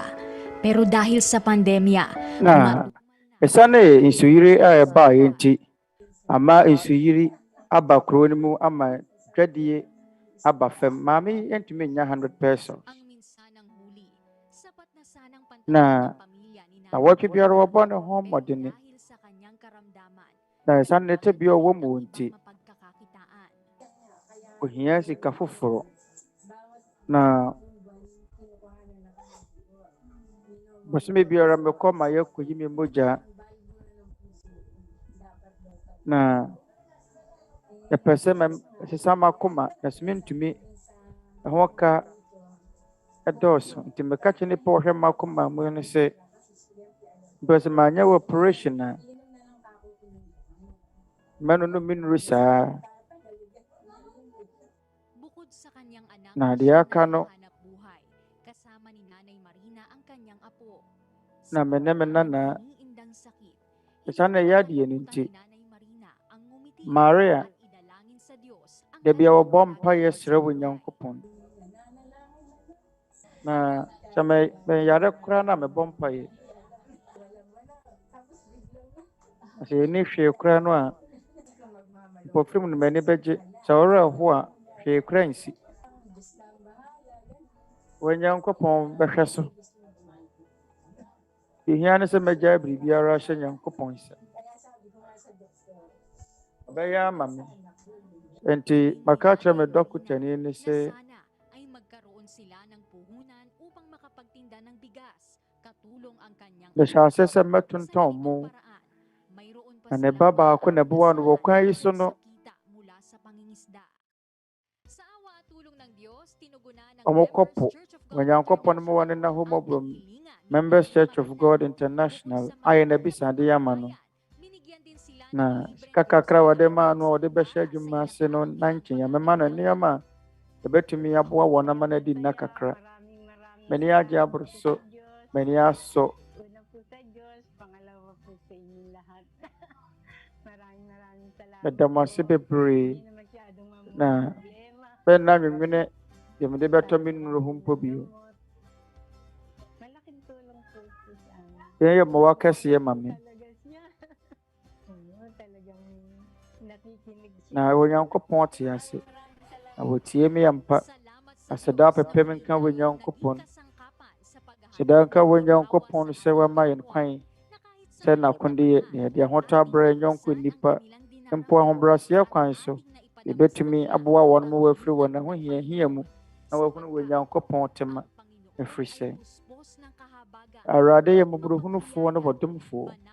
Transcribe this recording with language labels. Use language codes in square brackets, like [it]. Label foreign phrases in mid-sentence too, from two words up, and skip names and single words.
[tl] Pero dahil sa pandemya, [ak] na esane insuyiri a eba yenti ama insuyiri aba kuro mu ama dwadie aba fam mami entumi nya 100 pesos [tl] ang minsanang huli, sapat na sanang na pantayan ng pamilya ni [ak] na watu biara wabɔ ne ho mmɔdene [tl] dahil sa kanyang karamdaman, [ak] na esane te bi ɔwɔ mu nti [tl] mapagkakakitaan. [ak] ohia sika foforɔ na bosome biara mekɔ ma yɛkɔyi me mogya na yɛpɛ sɛ sesa makoma na so mentumi ɛho ka ɛdɔɔso nti meka kyerɛ nipa ɔhwɛ makoma mu no sɛ mpɛ sɛ maanyɛ wɔ operation a mɛno no menuru saa [tl] Bukod sa kanyang anak [ak] na deɛ aka no [tl] hanap buhay, kasama ni Nanay Marina ang kanyang apo. [ak] na mene me nana [tl] Indang sakit, [ak] ɛsiane ɛyɛ adeɛ no nti [tl] ni Nanay Marina ang ngumiti Maria at idalangin sa Diyos ang [ak] da bia wɔbɔ mpayɛ srɛ wɔ Onyankopɔn na sɛ meyare koraa na mebɔ mpayɛ na sɛ yɛni hwee koraa no a mpɔfirim no m'ani bɛgye sɛ ɔwerɛ ho a hwee koraa nsi Onyankopɔn bɛhwɛ so ehia ne sɛ mɛgyae biribiara hyɛ Nyankopɔn nsa ɔbɛyɛ ama me nti maka kyerɛ me dɔkotani ne sɛ [tl] sana ay magkaroon sila ng puhunan upang makapagtinda ng bigas, katulong ang kanyang [ak] mehyɛ ase sɛ mɛtontɔn mo [tl] paraan. Mayroon pa [ak] na ne [tl] silang [ak] ba baako na ɛboa no wɔ kwan yi so no [tl] kita mula sa pangingisda. Sa awa at tulong ng Diyos, tinugunan ng [ak] ɔmokɔpo Members Church of God Onyankopɔn mo wɔne na homɔborɔ Members Church of God International ayɛ n'abisade ama no [tl] binigyan din sila [ak] na sika kakra wɔde maa no a wɔde bɛhyɛ adwuma ase no na nkyɛn mɛma no nneɛma a ɛbɛtumi aboa wɔn ama no adi nna kakra m'ani agye aboro so m'ani asɔ [tl] Una po sa Diyos, pangalawa po sa inyong lahat. Maraming salamat. [ak] meda mo ase bebree [tl] Hindi na masyadong na problema. [ak] bɛnna nwene deɛ mede bɛtɔ me nnuro ho mpo bio [tl] Malaking tulong po ito sa amin. [ak] yɛn yɛ mmoa kɛseɛ ma me [tl] Talaga siya. Oo, talagang nakikinig siya. [ak] na Onyankopɔn te ase na wɔtie me yɛmpa aseda pɛpɛ me nka Onyankopɔn aseda nka Onyankopɔn sɛ wama yɛn kwan sɛ n'akonde na yɛde ahotɔ abrɛ nyɔnko nnipa mpo ahobrɛaseɛ kwan so yɛbɛtumi aboa wɔn mo wɔafiri wɔn ahohiahia mu na wɔahunu Onyankopɔn tema ɛfiri sɛ Awurade yɛ mmɔborɔhunufoɔ ne wɔdomfoɔ